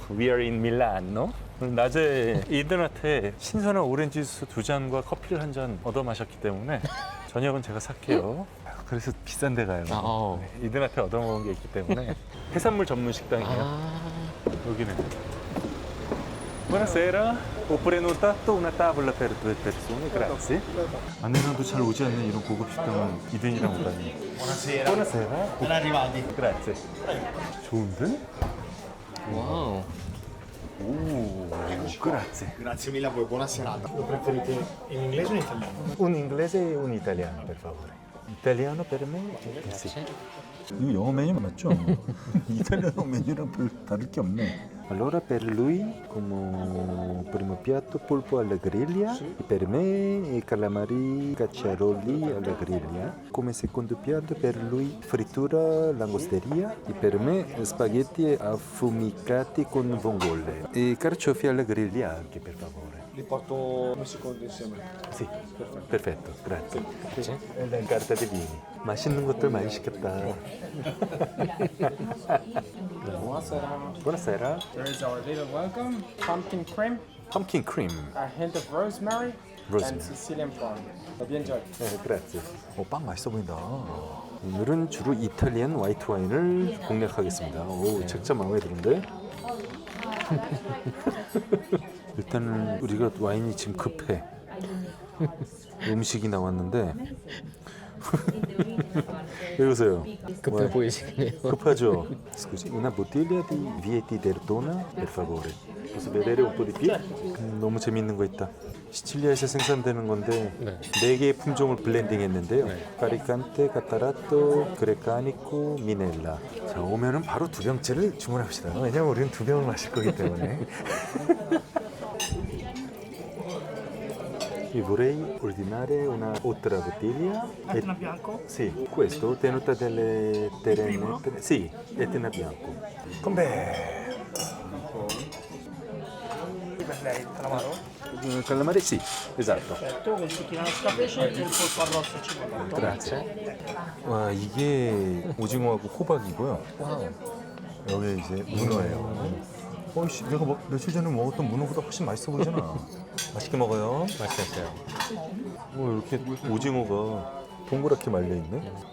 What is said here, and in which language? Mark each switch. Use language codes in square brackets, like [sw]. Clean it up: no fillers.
[en] We are in Milano. [ko] 낮에 이든한테 신선한 오렌지 주스 2잔과 커피를 1잔 얻어 마셨기 때문에 저녁은 제가 살게요. 그래서 비싼 데 가요. 이든한테 얻어 먹은 게 있기 때문에 해산물 전문 식당이에요. 여기는. [it] Buonasera, ho prenotato una tavola per 2 persone, grazie. [ko] 아내랑도 잘 오지 않는 이런 고급 식당은 이든이랑 오다니. [it] Buonasera. Buonasera. Ben arrivati. Grazie. [ko] 좋은데? 와우. [it] 오, grazie. Grazie mille a voi, buona serata. Lo preferite in inglese o in italiano? Un inglese e un italiano, per favore. Italiano per me? Sì. [ko] 이거 영어 메뉴 맞죠? 이탈리아어 메뉴랑 별 다를 게 없네. [it] Allora per lui come primo piatto polpo alla griglia e per me calamari cacciaroli alla griglia. Come secondo piatto per lui frittura langosteria e per me spaghetti affumicati con vongole e carciofi alla griglia anche per favore. Li porto un secondo insieme. Sì, perfetto, grazie. [ko] 네. [it] carta di vini. [ko] 맛있는 것들 많이 시켰다. [it] Buonasera. Buonasera. [en] Here is our little welcome. Pumpkin cream, Pumpkin cream. a hint of rosemary, Rosemary. and Sicilian prawn. Hope you enjoy. [ko] 네, grazie. 빵 맛있어 보인다. 오늘은 주로 이탈리안 화이트 와인을 공략하겠습니다. 오, 책자 마음에 드는데? 일단은 우리가 와인이 지금 급해. 음식이 나왔는데 왜 그러세요? 급해 보이시네요. 급하죠? [it] Scusi, una bottiglia di Vietti d'Ertona, per favore. Posso vedere un po' di più? [ko] 너무 재밌는 거 있다. 시칠리아에서 생산되는 건데 네 개의 품종을 블렌딩했는데요. 파리칸테, 카타라토, 그레카니코, 미넬라. 자, 오면은 바로 2병째를 주문합시다. 왜냐면 우리는 2병을 마실 거기 때문에. [it] E vorrei ordinare una altra bottiglia. Etna bianco? Sì, questo tenuta delle terrene. Sì, Etna bianco. Com'è? Per lei, calamaro? Calamari sì, esatto. Perfetto, con zucchine pesce e il polpo arrosto cipollato. Grazie. [ko] 와, 이게 오징어하고 호박이고요. 와우. 여기 이제 문어예요. 어이씨, 내가 며칠 전에 먹었던 문어보다 훨씬 맛있어 보이잖아. 맛있게 먹어요. 맛있었어요. 이렇게 오징어가 동그랗게 말려있네.